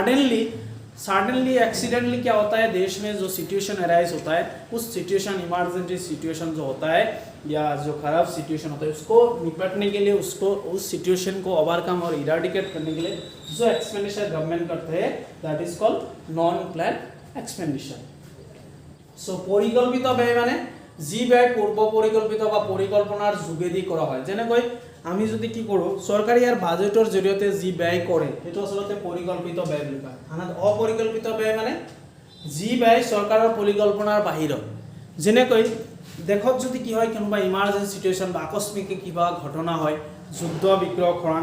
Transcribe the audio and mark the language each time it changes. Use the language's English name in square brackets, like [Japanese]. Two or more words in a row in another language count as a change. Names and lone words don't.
[English] suddenly accidentally [Hindi] क्या होता है देश में जो [English] situation arise [Hindi] होता है उस [English] situation emergency situation [Hindi] जो होता है या जो खराब सिचुएशन होता है उसको निपटने के लिए उसको उस सिचुएशन को ओवरकम और इराडिकेट करने के लिए जो [English] expenditure government [Hindi] करते हैं [English] that is called non plan expenditure so [Assamese] পৰিকল্পিত ব্যয় মানে যি ব্যয় পূৰ্ব পৰিকল্পিত বা পৰিকল্পনাৰ যোগেদি কৰা হয় যেনেকৈ আমি যদি কি কৰোঁ চৰকাৰী আৰু বাজেটৰ জৰিয়তে যি ব্যয় কৰে সেইটো আসলতে পৰিকল্পিত ব্যয় বুলি কয় আনহাতে অপৰিকল্পিত ব্যয় মানে যি ব্যয় চৰকাৰৰ পৰিকল্পনাৰ বাহিৰত যেনেকৈ দেখক যদি কি হয় কোনোবা [English] emergency situation [Assamese] বা আকস্মিক কিবা ঘটনা হয় যুদ্ধ বিগ্ৰহ খৰাং